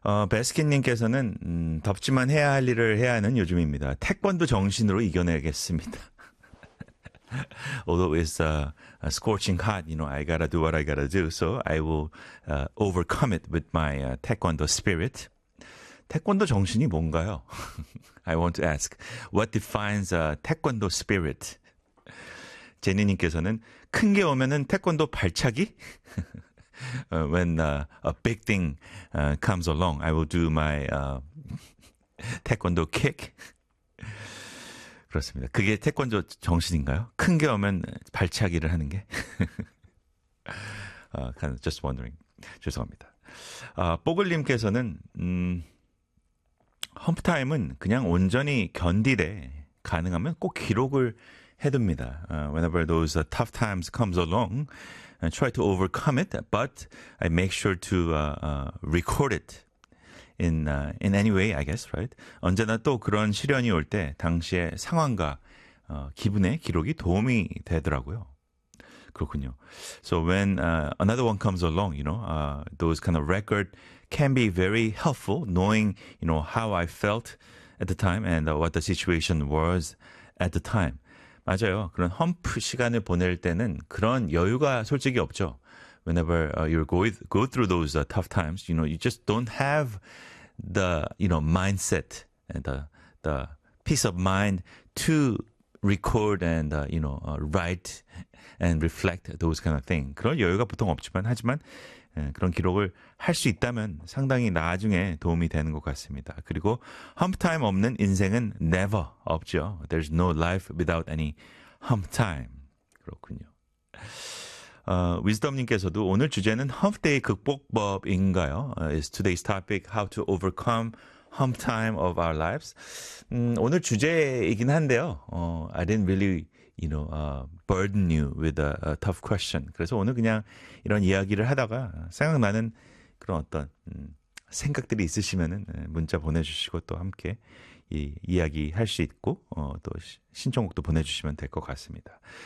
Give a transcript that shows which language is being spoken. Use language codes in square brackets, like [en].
[ko] 베스킨님께서는 덥지만 해야 할 일을 해야 하는 요즘입니다. 태권도 정신으로 이겨내겠습니다. [en] Although it's scorching hot, you know, I gotta do what I gotta do, so I will overcome it with my taekwondo spirit. [ko] 태권도 정신이 뭔가요? [en] I want to ask, what defines a taekwondo spirit? [ko] 제니님께서는 큰게 오면은 태권도 발차기? [en] When a big thing comes along, I will do my taekwondo kick. [ko] 그렇습니다. 그게 태권도 정신인가요? 큰게 오면 발차기를 하는 게? [en] kind of just wondering. [ko] 죄송합니다. 뽀글님께서는 험프타임은 그냥 온전히 견디되 가능하면 꼭 기록을 해둡니다. [en] Whenever those tough times comes along, I try to overcome it, but I make sure to record it. In any way, I guess, right? [ko] 언제나 또 그런 시련이 올때 당시의 상황과 기분의 기록이 도움이 되더라고요. 그렇군요. [en] So when another one comes along, you know, those kind of record can be very helpful, knowing, you know, how I felt at the time and what the situation was at the time. [ko] 맞아요. 그런 험프 시간을 보낼 때는 그런 여유가 솔직히 없죠. [en] Whenever go through those tough times, you know, you just don't have the, you know, mindset and the peace of mind to record and you know, write and reflect those kind of thing. [ko] 그런 여유가 보통 없지만 하지만 그런 기록을 할수 있다면 상당히 나중에 도움이 되는 것 같습니다. 그리고 hump time 없는 인생은 never 없죠. [en] There's no life without any hump time. [ko] 그렇군요. 위즈덤님께서도 오늘 주제는 hump day 극복법인가요? [en] Is today's topic how to overcome hump time of our lives? [ko] 오늘 주제이긴 한데요. [en] I didn't really, you know, burden you with a tough question. [ko] 그래서 오늘 그냥 이런 이야기를 하다가 생각나는 그런 어떤 생각들이 있으시면은 문자 보내주시고 또 함께 이야기 할수 있고, 또 신청곡도 보내주시면 될것 같습니다.